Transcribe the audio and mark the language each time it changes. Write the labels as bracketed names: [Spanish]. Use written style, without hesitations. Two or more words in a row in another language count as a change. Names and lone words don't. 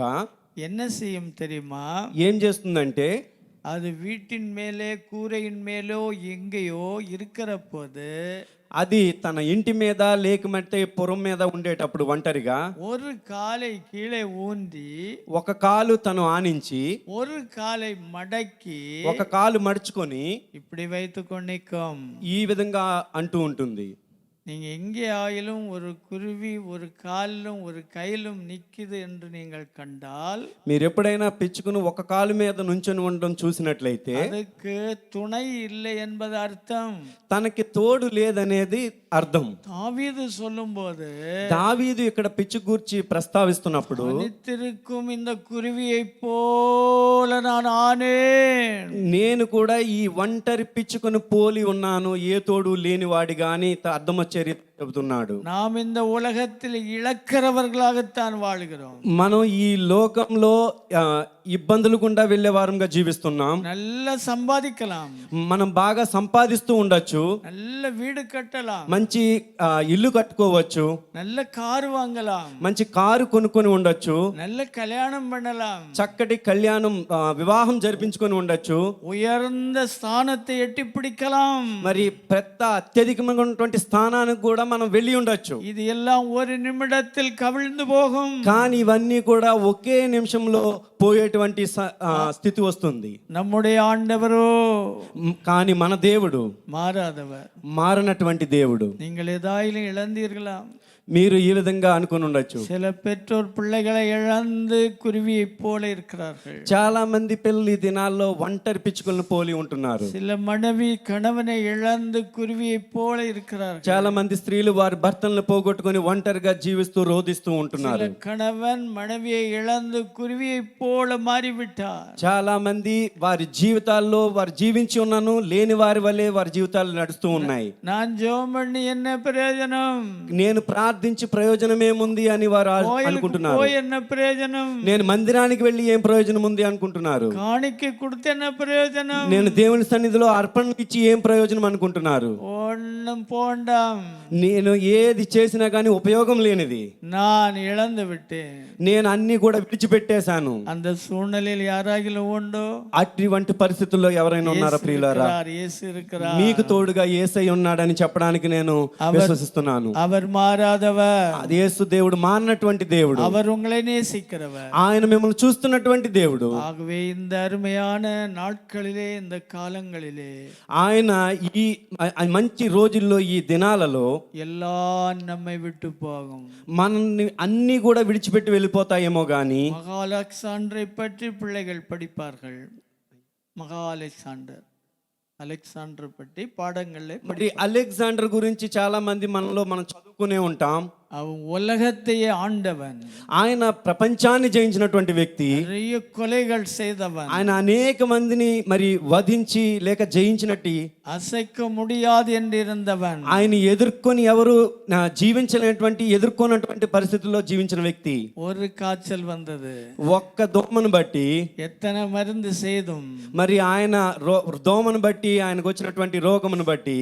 [Tamil] என்ன செய்யும் தெரியுமா? [Telugu] ఏం చేస్తుందంటే, [Tamil] அது வீட்டின் மேலே கூரையின் மேலோ எங்கேயோ இருக்கிற போது [Telugu] అది తన ఇంటి మీద లేకమంటే పురం మీద ఉండేటప్పుడు ఒంటరిగా [Tamil] ஒரு காலை கீழே ஊன்றி [Telugu] ఒక కాలు తను ఆనించి [Tamil] ஒரு காலை மடக்கி [Telugu] ఒక కాలు మడుచుకొని [Tamil] இப்படி வைத்துக்கொண்டு நிற்கும். [Telugu] ఈ విధంగా అంటూ ఉంటుంది. [Tamil] நீங்க எங்கே ஆயிலும் ஒரு குருவி ஒரு காலிலும் ஒரு கையிலும் நிக்குது என்று நீங்கள் கண்டால், [Telugu] మీరు ఎప్పుడైనా పిచ్చుకుని ఒక కాలు మీద నుంచొని ఉండడం చూసినట్లయితే [Tamil] அதுக்கு துணை இல்லை என்பது அர்த்தம். [Telugu] తనకి తోడు లేదనేది అర్థం. [Tamil] தாவீது சொல்லும்போது [Telugu] దావీదు ఇక్కడ పిచ్చుక గూర్చి ప్రస్తావిస్తున్నప్పుడు, [Tamil] தனித்திருக்கும் இந்த குருவியை போல நான் ஆனேன். [Telugu] నేను కూడా ఈ ఒంటరి పిచ్చుకను పోలి ఉన్నాను, ఏ తోడు లేనివాడిగా అని అర్థం వచ్చే రీతి చెబుతున్నాడు. [Tamil] நாம் இந்த உலகத்தில் இழக்கிறவர்களாகத்தான் வாழ்கிறோம். [Telugu] మనం ఈ లోకంలో ఇబ్బందులు గుండా వెళ్ళే వారంగా జీవిస్తున్నాం. [Tamil] நல்லா சம்பாதிக்கலாம், [Telugu] మనం బాగా సంపాదిస్తూ ఉండొచ్చు, [Tamil] நல்ல வீடு கட்டலாம், [Telugu] మంచి ఇల్లు కట్టుకోవచ్చు, [Tamil] நல்ல கார் வாங்கலாம், [Telugu] మంచి కారు కొనుక్కొని ఉండొచ్చు, [Tamil] நல்ல கல்யாணம் பண்ணலாம், [Telugu] చక్కటి కళ్యాణం వివాహం జరిపించుకొని ఉండొచ్చు, [Tamil] உயர்ந்த ஸ்தானத்தை எட்டி பிடிக்கலாம். [Telugu] మరి పెద్ద అత్యధికమైనటువంటి స్థానానికి కూడా మనం వెళ్ళి ఉండొచ్చు. [Tamil] இது எல்லாம் ஒரு நிமிடத்தில் கவிழ்ந்து போகும். [Telugu] కానీ ఇవన్నీ కూడా ఒకే నిమిషంలో పోయేటువంటి స్థితి వస్తుంది. [Tamil] நம்முடைய ஆண்டவரோ [Telugu] కానీ మన దేవుడు [Tamil] மாறாதவர். [Telugu] మారనటువంటి దేవుడు. [Tamil] நீங்கள் ஏதாயிலும் இழந்தீர்களா? [Telugu] మీరు ఈ విధంగా అనుకుని ఉండొచ్చు. [Tamil] சில பெற்றோர் பிள்ளைகளை இழந்து குருவியை போல இருக்கிறார்கள். [Telugu] చాలా మంది పిల్లలు ఈ దినాల్లో ఒంటరి పిచ్చుకలను పోలి ఉంటున్నారు. [Tamil] சில மனைவி கணவனை இழந்து குருவியை போல இருக்கிறார்கள். [Telugu] చాలా మంది స్త్రీలు వారి భర్తలను పోగొట్టుకొని ఒంటరిగా జీవిస్తూ రోధిస్తూ ఉంటున్నారు. [Tamil] சில கணவன் மனைவியை இழந்து குருவியை போல மாறிவிட்டார். [Telugu] చాలా మంది వారి జీవితాల్లో వారు జీవించి ఉన్నాను లేని వారి వల్లే వారి జీవితాలు నడుస్తూ ఉన్నాయి. [Tamil] நான் ஜெபம் பண்ணி என்ன பிரயோஜனம்? [Telugu] నేను ప్రార్థన ప్రార్థించి ప్రయోజనమేముంది అని వారు [Tamil] கோயிலுக்கு [Telugu] అనుకుంటున్నారు. [Tamil] போய் என்ன பிரயோஜனம்? [Telugu] నేను మందిరానికి వెళ్ళి ఏం ప్రయోజనం ఉంది అనుకుంటున్నారు. [Tamil] காணிக்கை கொடுத்து என்ன பிரயோஜனம்? [Telugu] నేను దేవుని సన్నిధిలో అర్పణ ఇచ్చి ఏం ప్రయోజనం అనుకుంటున్నారు. [Tamil] ஒண்ணும் போண்டாம், [Telugu] నేను ఏది చేసినా కానీ ఉపయోగం లేనిది. [Tamil] நான் இழந்து விட்டேன். [Telugu] నేను అన్ని కూడా విడిచిపెట్టేశాను. [Tamil] அந்த சூழ்நிலையில் யாராகிலும் உண்டோ? [Telugu] అటువంటి పరిస్థితుల్లో ఎవరైనా ఉన్నారా ప్రియులారా? [Tamil] இயேசு இருக்கிறார். [Telugu] మీకు తోడుగా యేసయ్య ఉన్నాడని చెప్పడానికి నేను విశ్వసిస్తున్నాను. [Tamil] அவர் మారాதவர், [Telugu] అది యేసు దేవుడు మారినటువంటి దేవుడు. [Tamil] அவர் உங்களை நேசிக்கிறவர். [Telugu] ఆయన మిమ్మల్ని చూస్తున్నటువంటి దేవుడు. [Tamil] ஆகவே இந்த அருமையான நாட்களிலே, இந்த காலங்களிலே [Telugu] ఆయన ఈ మంచి రోజుల్లో ఈ దినాలలో [Tamil] எல்லாம் நம்மை விட்டு போகும். [Telugu] మనల్ని అన్ని కూడా విడిచిపెట్టి వెళ్ళిపోతాయేమో గాని [Tamil] மகா அலெக்சாண்டரை பற்றி பிள்ளைகள் படிப்பார்கள். மகா அலெக்சாண்டர் பற்றி பாடங்கள்ல [Telugu] మరి అలెగ్జాండర్ గురించి చాలా మంది మనం చదువుకునే ఉంటాం. [Tamil] அவன் உலகத்தையே ஆண்டவன், [Telugu] ఆయన ప్రపంచాన్ని జయించినటువంటి వ్యక్తి. [Tamil] நிறைய கொலைகள் செய்தவன், [Telugu] ఆయన అనేక మందిని మరి వధించి లేక జయించినట్టు [Tamil] அசைக்க முடியாது என்று இருந்தவன், [Telugu] ఆయన ఎదుర్కొని ఎవరు ఎదుర్కొన్నటువంటి పరిస్థితుల్లో జీవించిన వ్యక్తి. [Tamil] ஒரு காய்ச்சல் வந்தது, [Telugu] ఒక్క దోమను బట్టి [Tamil] எத்தனை மருந்து செய்தும் [Telugu] మరి ఆయన దోమను బట్టి ఆయనకు వచ్చినటువంటి రోగమును బట్టి